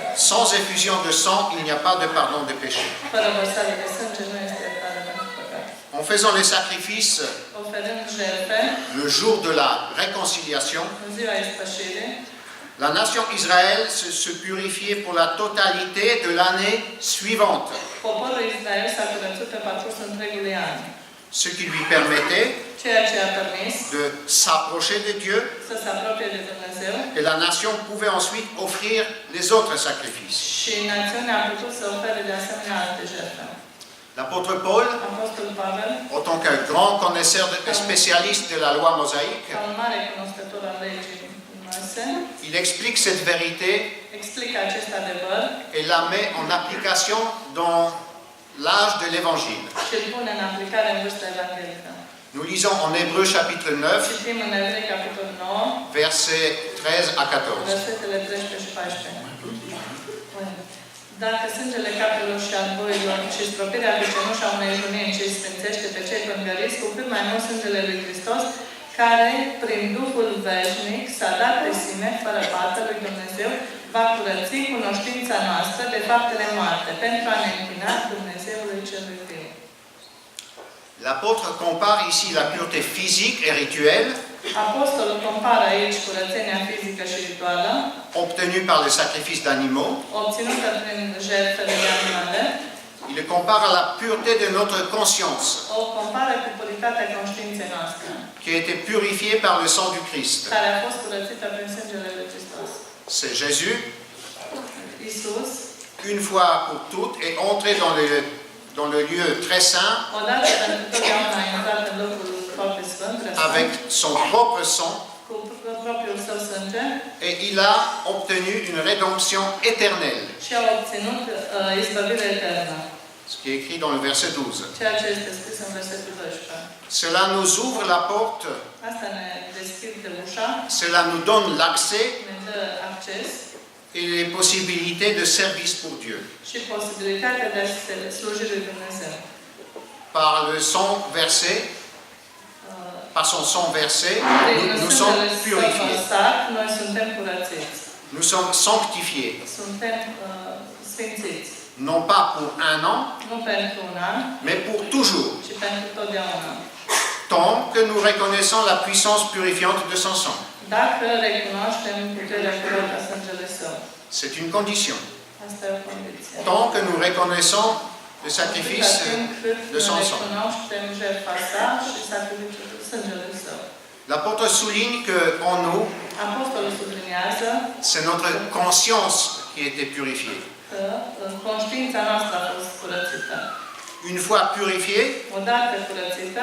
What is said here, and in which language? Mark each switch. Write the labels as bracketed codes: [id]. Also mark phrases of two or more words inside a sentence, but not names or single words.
[fr] Sans effusion de sang, il n'y a pas de pardon de péché. [ro] Fără vărsare de sânge nu este iertare pentru păcat. [fr] En faisant les sacrifices [ro] Oferând jertfe [fr] le jour de la réconciliation, [ro] în ziua ispășirii, [fr] la nation Israël se purifiait pour la totalité de l'année suivante. [ro] poporul Israel s-a curățit pe parcursul întregului an. [fr] ce qui lui permettait [ro] ceea ce a permis [fr] de s'approcher de Dieu, [ro] să se apropie de Dumnezeu [fr] et la nation pouvait ensuite offrir les autres sacrifices. [ro] și națiunea a putut să ofere de asemenea alte jertfe. [fr] L'apôtre Paul, [ro] Apostolul Pavel, [fr] en tant qu'un grand connaisseur et spécialiste de la loi mosaïque, [ro] ca un mare cunoscător al legii Moise, [fr] il explique cette vérité [ro] explică acest adevăr [fr] et la met en application dans l'âge de l'Évangile. [ro] și îl pune în aplicare în vârsta evanghelică. [fr] Nous lisons en Hébreu chapitre 9, [ro] Citim în Evrei, capitolul 9, [fr] versets 13 à 14. [ro] versetele 13 și 14. Dacă sângele capelor și al boilor și stropirea de cenușa unei junii ce îi sfințește pe cei pângăriți, cu cât mai mult sângele lui Hristos, care, prin Duhul veșnic, s-a dat pe sine, fără pată lui Dumnezeu, va curăți cunoștința noastră de faptele moarte, pentru a ne închina Dumnezeului celui viu. [fr] L'apôtre compare ici la pureté physique et rituelle [ro] Apostolul compară aici curățenia fizică și rituală, [fr] obtenue par le sacrifice d'animaux. [ro] obținută prin jertfele de animale, [fr] Il le compare à la pureté de notre conscience, [ro] o compară cu puritatea conștiinței noastre, [fr] qui a été purifiée par le sang du Christ. [ro] care a fost curățită prin sângele lui Hristos. [fr] C'est Jésus, [ro] Iisus, [fr] une fois pour toutes, est entré dans le lieu très saint [ro] odată pentru totdeauna a intrat în locul foarte sfânt, [fr] avec son propre sang [ro] cu propriul său sânge [fr] et il a obtenu une rédemption éternelle, [ro] și a obținut izbăvire eternă, [fr] ce qui est écrit dans le verset 12. [ro] ceea ce este scris în versetul 12. [fr] Cela nous ouvre la porte, [ro] Asta ne deschide ușa, [fr] cela nous donne l'accès [ro] ne dă acces [fr] et les possibilités de service pour Dieu. [ro] și posibilitatea de a se sluji lui Dumnezeu. [fr] Par le sang versé, par son sang versé, [ro] Prin [fr] nous sommes [ro] sângele [fr] purifiés, [ro] vărsat, noi suntem curățiți, [fr] nous sommes sanctifiés, [ro] suntem sfințiți. [fr] non pas pour un an, [ro] Nu pentru un an, [fr] mais pour toujours, [ro] ci pentru totdeauna. [fr] tant que nous reconnaissons la puissance purifiante de son sang. [ro] Dacă recunoaștem puterea curată a sângelui său. [fr] C'est une condition. [ro] Asta e o condiție. [fr] Tant que nous reconnaissons le sacrifice de son sang. [ro] Recunoaștem jertfa sa și sacrificiul sângelui său. [fr] L'apôtre souligne qu'en nous, [ro] Apostolul subliniază [fr] c'est notre conscience qui a été purifiée. [ro] că conștiința noastră a fost curățită. [fr] Une fois purifiée, [ro] Odată curățită,